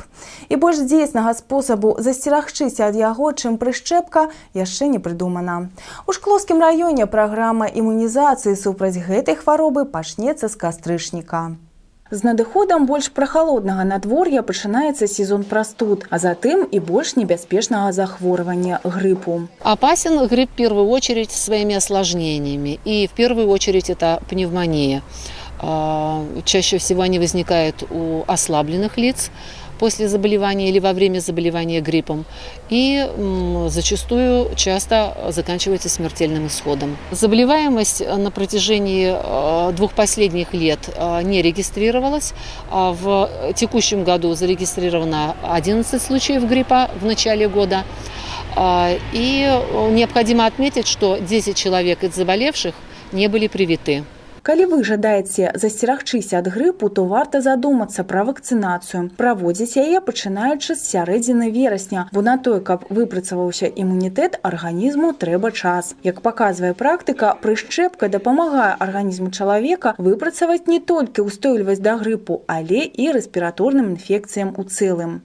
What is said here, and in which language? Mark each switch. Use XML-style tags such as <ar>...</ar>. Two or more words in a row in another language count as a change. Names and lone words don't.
<be>І больш дзейснага спосабу засцерагчыся ад яго, чым прышчэпка, яшчэ не прыдумана. У Шклоўскім раёне праграма імунізацыі супраць гэтай хваробы пачнецца з кастрычніка. З надыходам больш прахалоднага надвор'я пачынаецца сезон прастуд, а затым і больш небяспечнага захворвання – гриппу.</be> <ru>Опасен грипп в первую очередь своими осложнениями. И в первую очередь это пневмония. Чаще всего они возникают у ослабленных лиц после заболевания или во время заболевания гриппом. И зачастую часто заканчивается смертельным исходом. Заболеваемость на протяжении 2 последних лет не регистрировалась. В текущем году зарегистрировано 11 случаев гриппа в начале года. И необходимо отметить, что 10 человек из заболевших не были привиты.</ru> <be>Калі вы жадаеце засцерагчыся ад грыпу, то варта задумацца пра вакцынацыю. Праводзіць яе пачынаючы з сярэдзіны верасня, бо на тое, каб выпрацаваўся імунітэт, арганізму трэба час. Як паказвае практыка, прышчэпка дапамагае арганізму чалавека выпрацаваць не толькі ўстойлівасць да грыпу, але і рэспіраторным інфекцыям у цэлым.</be>